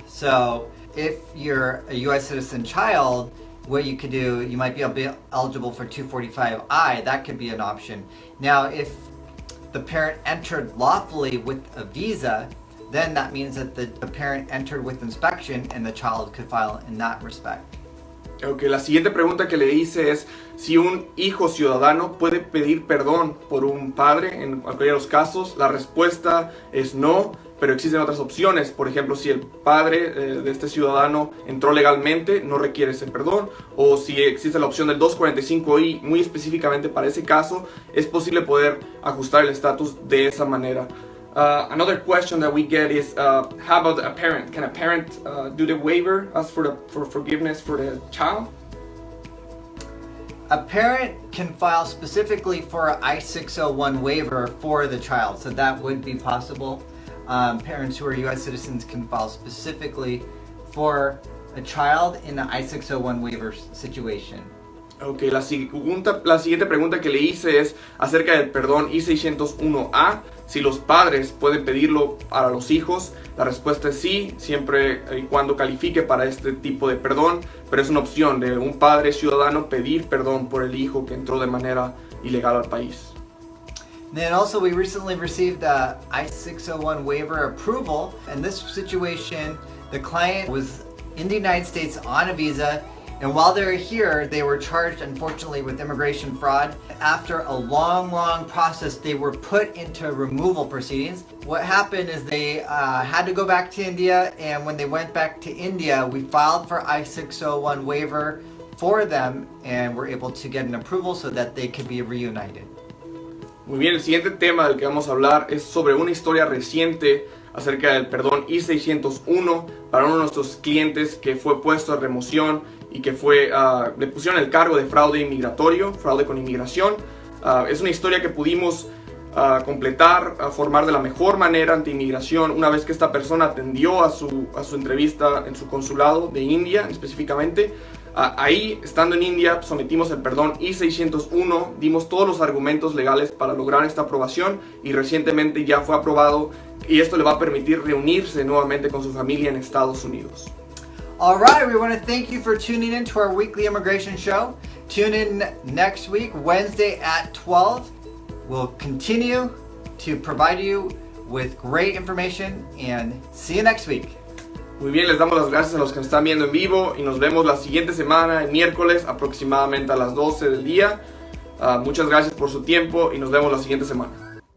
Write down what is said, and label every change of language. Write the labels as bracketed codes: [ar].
[en] So if you're a U.S. citizen child, what you could do, you might be eligible for 245I. That could be an option. Now, if the parent entered lawfully with a visa, then that means that the parent entered with inspection and the child could file in that respect. [es] Okay, la siguiente pregunta que le hice es si un hijo ciudadano puede pedir perdón por un padre en cualquiera de los casos. La respuesta es no, pero existen otras opciones. Por ejemplo, si el padre de este ciudadano entró legalmente, no requiere ese perdón. O si existe la opción del 245I, muy específicamente para ese caso, es posible poder ajustar el estatus de esa manera. [en] Another question that we get is, how about a parent? Can a parent do the waiver, ask for forgiveness for the child? A parent can file specifically for an I-601 waiver for the child, so that would be possible. Parents who are U.S. citizens can file specifically for a child in an I-601 waiver situation. [es] Ok, la siguiente pregunta que le hice es acerca del perdón I-601A. Si los padres pueden pedirlo para los hijos, la respuesta es sí, siempre y cuando califique para este tipo de perdón, pero es una opción de un padre ciudadano pedir perdón por el hijo que entró de manera ilegal al país. [en] Then also we recently received a I-601 waiver approval. In this situation, the client was in the United States on a visa, and while they were here, they were charged, unfortunately, with immigration fraud. After a long process, they were put into removal proceedings. What happened is they had to go back to India, and when they went back to India, we filed for I-601 waiver for them, and were able to get an approval so that they could be reunited. [es] Muy bien, el siguiente tema del que vamos a hablar es sobre una historia reciente acerca del perdón I-601 para uno de nuestros clientes que fue puesto a remoción y que le pusieron el cargo de fraude inmigratorio, fraude con inmigración. Es una historia que pudimos completar, formar de la mejor manera ante inmigración una vez que esta persona atendió a su entrevista en su consulado de India específicamente. Ahí, estando en India, sometimos el perdón I-601, dimos todos los argumentos legales para lograr esta aprobación y recientemente ya fue aprobado y esto le va a permitir reunirse nuevamente con su familia en Estados Unidos. [en] All right, we want to thank you for tuning in to our weekly immigration show. Tune in next week, Wednesday at 12. We'll continue to provide you with great information and see you next week. [es] Muy bien, les damos las gracias a los que nos están viendo en vivo y nos vemos la siguiente semana, el miércoles, aproximadamente a las 12 del día. Muchas gracias por su tiempo y nos vemos la siguiente semana.